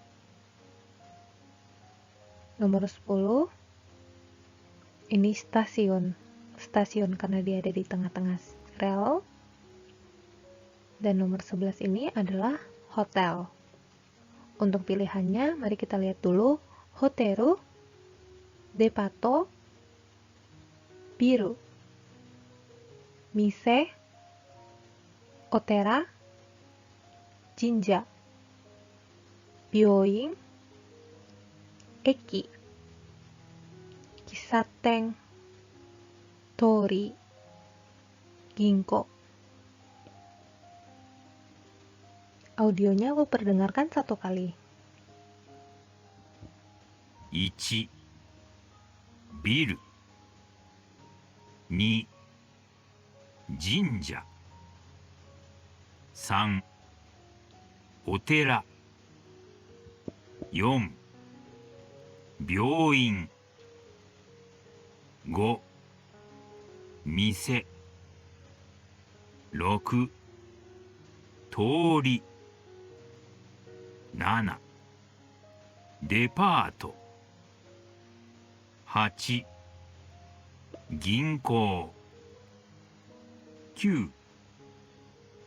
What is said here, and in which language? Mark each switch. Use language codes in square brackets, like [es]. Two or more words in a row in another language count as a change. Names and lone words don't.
[id] Nomor 10, ini stasiun karena dia ada di tengah-tengah rel. Dan nomor 11 ini adalah hotel. Untuk pilihannya, mari kita lihat dulu. [ja] ホテル、デパート、ビル、店、お寺、神社、病院、駅、喫茶店、通り、銀行. [id] Audionya aku perdengarkan satu kali. [ja] 1、ビル。2、神社。3、お寺。4、病院。5、店。6、通り。7、デパート。8、銀行。9、